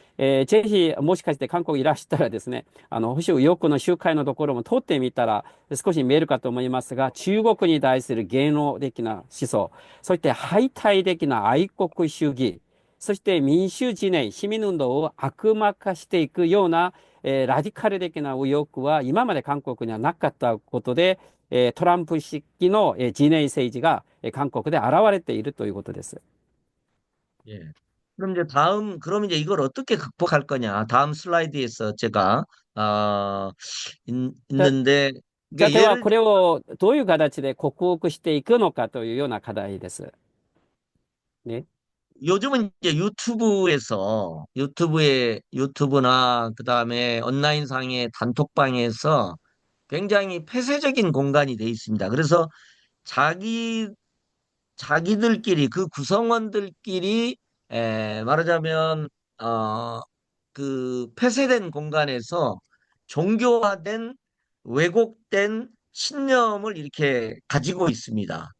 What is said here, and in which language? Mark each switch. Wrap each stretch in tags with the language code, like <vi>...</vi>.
<ja>ぜひ、もしかして韓国いらしたらですね、保守右翼の集会のところも通ってみたら少し見えるかと思いますが、中国に対する言論的な思想、そして排他的な愛国主義、そして民主陣営、市民運動を悪魔化していくような、ラディカル的な右翼は今まで韓国にはなかったことで、トランプ式の陣営政治が韓国で現れているということです。</ja> <ko>예. 그럼 이제 이걸 어떻게 극복할 거냐. 다음 슬라이드에서 제가, 어, 있는데,</ko> <ja>じゃあ、</ja> <ko>이게</ko> <ja>では</ja> <ko>예를</ko> <ja>これをどういう形で克服していくのかというような課題です。ね。</ja> <ko>요즘은 이제 유튜브나 그다음에 온라인상의 단톡방에서 굉장히 폐쇄적인 공간이 돼 있습니다. 그래서 자기 자기들끼리 그 구성원들끼리 말하자면 어, 그 폐쇄된 공간에서 종교화된 왜곡된 신념을 이렇게 가지고 있습니다.</ko>